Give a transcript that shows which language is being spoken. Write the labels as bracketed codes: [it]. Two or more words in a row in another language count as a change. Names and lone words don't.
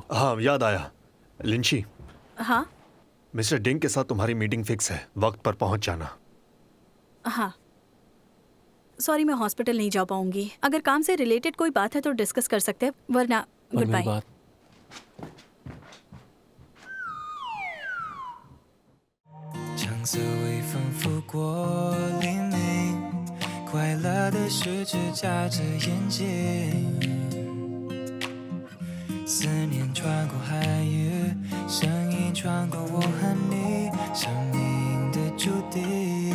[hi] हाँ, याद आया। लिंची, हाँ मिस्टर डिंग के साथ तुम्हारी मीटिंग फिक्स है। वक्त पर पहुंच जाना। हाँ, सॉरी, मैं हॉस्पिटल नहीं जा पाऊंगी। अगर काम से रिलेटेड कोई बात है तो डिस्कस कर सकते हैं, वरना और गुड मेरी बाय। बात? [zh] 橙色微风拂过黎明， 快乐的事只眨着眼睛，思念穿过海域，声音穿过我和你，生命的注定。